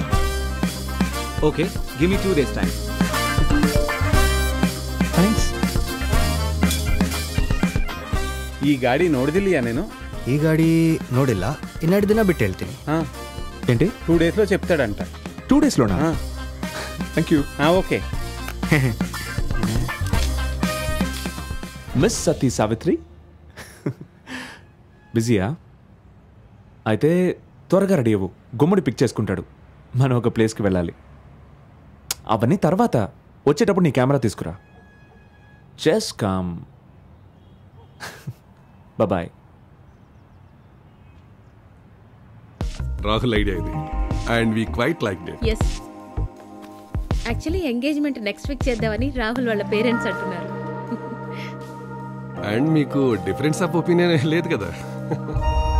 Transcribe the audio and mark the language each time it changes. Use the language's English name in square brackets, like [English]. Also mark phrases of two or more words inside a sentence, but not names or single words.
[English] Okay, give me 2 days time. Thanks. [Kannada] ಈ ಗಾಡಿ ನೋಡಿದಿಲ್ಲ నేను? ఈ ಗಾಡಿ ನೋಡಿಲ್ಲ. ಇನ್ನೆರಡು ದಿನ ಬಿಟ್ಟು ಹೇಳ್ತೀನಿ. [Telugu] ఏంటి? 2 days లో చెప్తాడంట. 2 days లోనా? [English] thank you. [Telugu] ఓకే. మిస్ సతీ సావిత్రి, బిజీయా? అయితే త్వరగా రెడీ అవ్వు. గుమ్మడి పిక్ చేసుకుంటాడు. మనం ఒక ప్లేస్కి వెళ్ళాలి. అవన్నీ తర్వాత. వచ్చేటప్పుడు నీ కెమెరా తీసుకురా. [English] just come. [Telugu] బాయ్. రాహుల్ ఐడియా ఇది [English] and we quite liked it. yes actually engagement next week [Telugu] చేద్దామని రాహుల్ వాళ్ళ పేరెంట్స్ అంటున్నారు. అండ్ మీకు [English] difference of opinion [Telugu] లేదు కదా?